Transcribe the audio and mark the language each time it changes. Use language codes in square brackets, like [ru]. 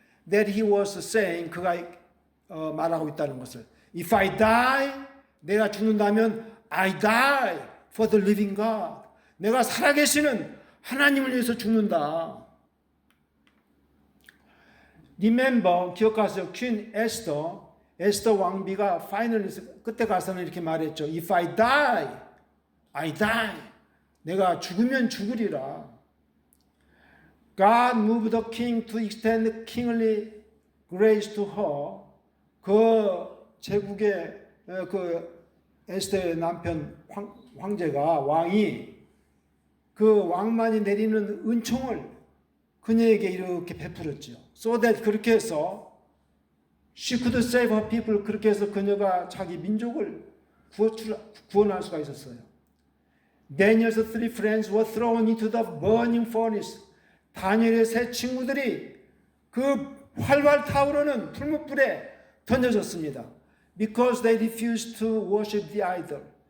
[en] That he was saying, [ko] 그가 말하고 있다는 것을 [en] If I die, [ko] 내가 죽는다면 [en] I die for the living God. [ko] 내가 살아계시는 하나님을 위해서 죽는다. Remember, 기억하세요. 퀸 에스더 왕비가 파이널리 그때 가서는 이렇게 말했죠. [en] If I die, I die. [ko] 내가 죽으면 죽으리라. [en] God moved the king to extend kingly grace to her. [ko] 그 제국의 그 에스더의 남편 황제가 왕이 그 왕만이 내리는 은총을 그녀에게 이렇게 베풀었죠. [en] So that [ko] 그렇게 해서 [en] she could save her people. [ko] 그렇게 해서 그녀가 자기 민족을 구원할 수가 있었어요. [en] Daniel's three friends were thrown into the burning furnace. [ko] 다니엘의 세 친구들이 그 활활 타오르는 풀무불에 던져졌습니다. [en] Because they refused to worship the idol.